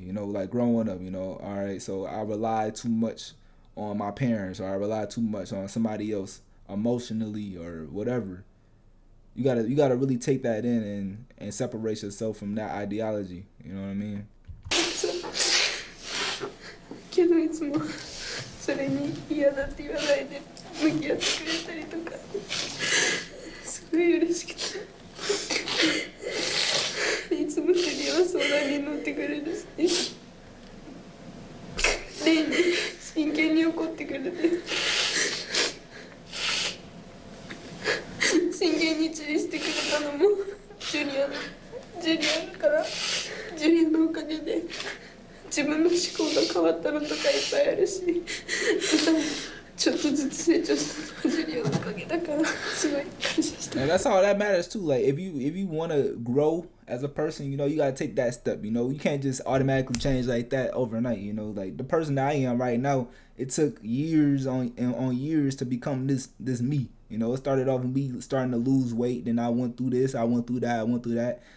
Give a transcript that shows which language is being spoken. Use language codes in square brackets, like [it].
[en] You know, like growing up. You know, all right. So I relied too much on my parents, or I relied too much on somebody else emotionally or whatever. You gotta really take that in and separate yourself from that ideology. You know what I mean? [ja] けどいつもそれに嫌だって言わないで向き合ってくれたりとか、すごい嬉しくて、いつもジュリアは相談に乗ってくれるし、レイに真剣に怒ってくれて、真剣に注意してくれたのもジュリアだから、ジュリアのおかげで自分の思考が変わったのとかいっぱいあるし、歌もちょっとずつ成長したのはジュリアのおかげだから、すごい感謝してる。 [en] And that's all that matters too. Like if you want to grow as a person, you know, you gotta take that step. You know, you can't just automatically change like that overnight. You know, like the person that I am right now, it took years on years to become this me. You know, it started off with me starting to lose weight. Then I went through this, I went through that.